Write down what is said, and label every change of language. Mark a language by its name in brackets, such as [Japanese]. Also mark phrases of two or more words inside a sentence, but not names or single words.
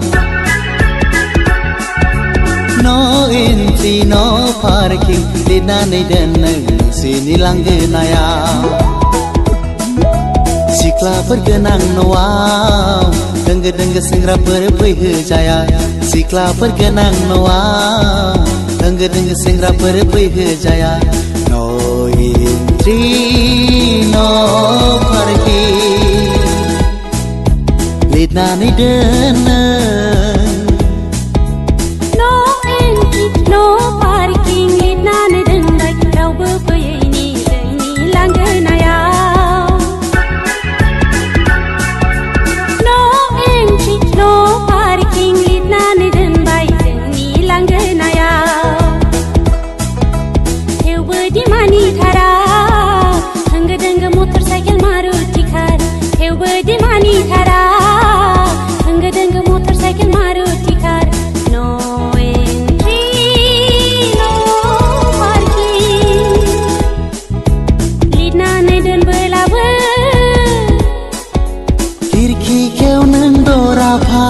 [English] No entry, no parking [Bodo] लिरनानै दोन नों नोंसिनि लांगोनायाव सिख्लाफोर गोनां न'आव दोंगो दोंगो सेंग्राफोर फैहोजाया सिख्लाफोर गोनां न'आव दोंगो दोंगो सेंग्राफोर फैहोजाया [English] No entry, no parking [Bodo] लिरनानै दोन [English] No entry, no parking [Bodo] लिरनानै दोनबाय रावबो फैयैनि जोंनि लांगोनायाव [English] No entry, no parking [Bodo] लिरनानै दोनबाय जोंनि लांगोनायाव दिमानि थारा होंगो दोंगो [English] motor cycle [Bodo] मारुति कार थेवबो दिमानि थारा होंगो दोंगो [English] motor cycle [Bodo] मारुति कार [English] No entry, no parking [Bodo] लिरनानै दोनबोलाबो खिरखि खेव नों दरा फां